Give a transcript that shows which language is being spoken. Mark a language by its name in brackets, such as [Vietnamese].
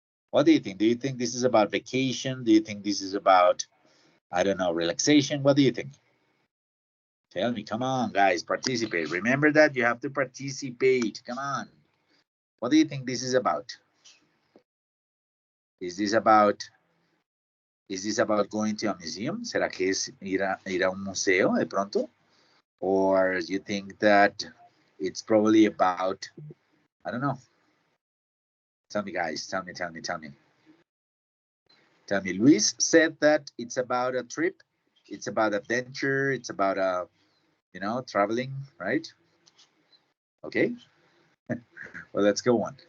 [English] What do you think? Do you think this is about vacation? Do you think this is about, I don't know, relaxation? What do you think? Tell me, come on, guys, participate. Remember that you have to participate. Come on. What do you think this is about? Is this about going to a museum? [Spanish] ¿Será que es ir a un museo de pronto? [English] Or you think that it's probably about, I don't know. Tell me, guys. Tell me. Tell me. Luis said that it's about a trip. It's about adventure. It's about traveling, right? Okay. Well, let's go on.